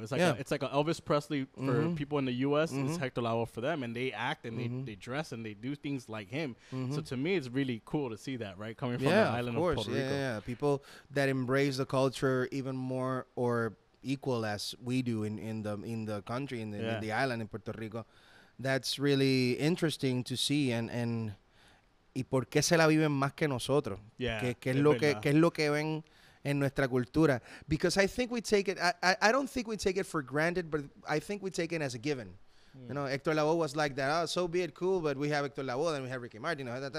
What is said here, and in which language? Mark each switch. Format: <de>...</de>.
<en>It's like it's like a Elvis Presley for people in the U.S. It's Hector Lavoe for them, and they act and they dress and they do things like him. So to me, it's really cool to see that, right, coming from the island of Puerto Rico. Yeah, people that embrace the culture even more or equal as we do in the country in the island in Puerto Rico. That's really interesting to see and</en> <es>y por qué se la viven más que nosotros.</es> <en>Yeah,</en> <es>¿Qué es lo que ven en nuestra cultura?</es> <en>Because I think we take it, I don't think we take it for granted, but I think we take it as a given. You know, Hector Lavoe was like that. Oh, so be it, cool, but we have Hector Lavoe, then we have Ricky Martin.</en>